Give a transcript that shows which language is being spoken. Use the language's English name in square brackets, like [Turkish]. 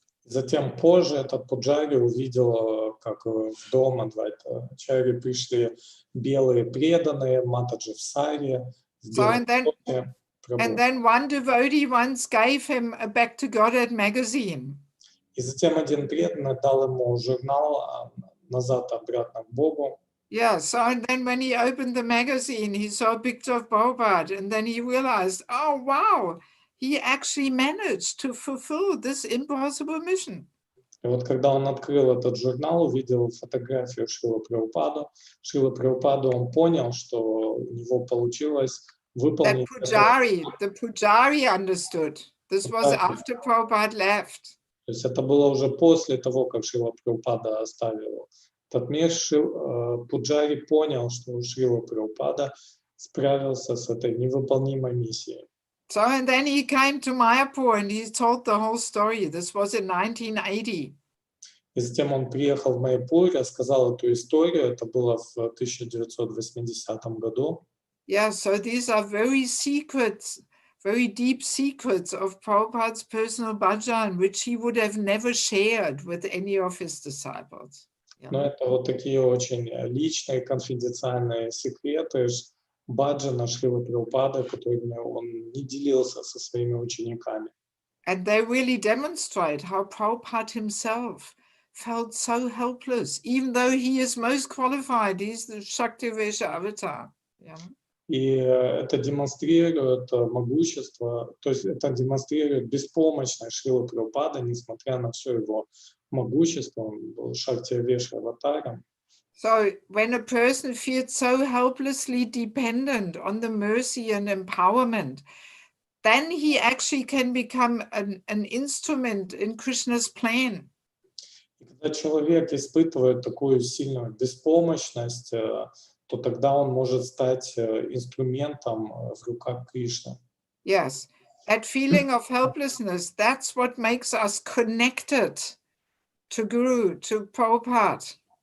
[Russian] Затем позже этот Пуджари увидел, как в дом Адвайта-ачарьи пришли белые преданные, матаджи в саре, в белом платье. [English] And then one devotee once gave him a Back to Godhead magazine. [Russian] И затем один преданный дал ему журнал «Назад-обратно к Богу». [English] Yeah, so and then when he opened the magazine, he saw a picture of Prabhupada, and then he realized, oh, wow, he actually managed to fulfill this impossible mission. [Russian] И вот когда он открыл этот журнал, увидел фотографию Шрилы Прабхупады, он понял, что у него получилось выполнить... [English] The Pujari understood. This was after Prabhupada left. [Russian] То есть это было уже после того, как Шрила Прабхупада оставил этот мир. Пуджари понял, что Шрила Прабхупада справился с этой невыполнимой миссией. [English] So and then he came to Mayapur and he told the whole story. This was in 1980. [Russian] И затем он приехал в Майяпур, рассказал эту историю. Это было в 1980 году. [English] Yeah, so these are very secrets, very deep secrets of Prabhupada's personal bhajan, which he would have never shared with any of his disciples. Yeah. [Russian] Но это вот такие очень личные, конфиденциальные секреты баджана Шрилы Прабхупады, которыми он не делился со своими учениками. [English] And they really demonstrate how Prabhupada himself felt so helpless, even though he is most qualified. He's the Shaktivesha avatar. Yeah. [Russian] И это демонстрирует могущество, то есть это демонстрирует беспомощность Шрилы Прабхупады, несмотря на все его могущество, он был Шактивеша аватаром. [English] So when a person feels so helplessly dependent on the mercy and empowerment, then he actually can become an instrument in Krishna's plan. [Russian] И когда человек испытывает такую сильную беспомощность, то тогда он может стать инструментом в руках Кришны. [English] Yes, that feeling of helplessness, that's what makes us connected to Guru, to Prabhupada.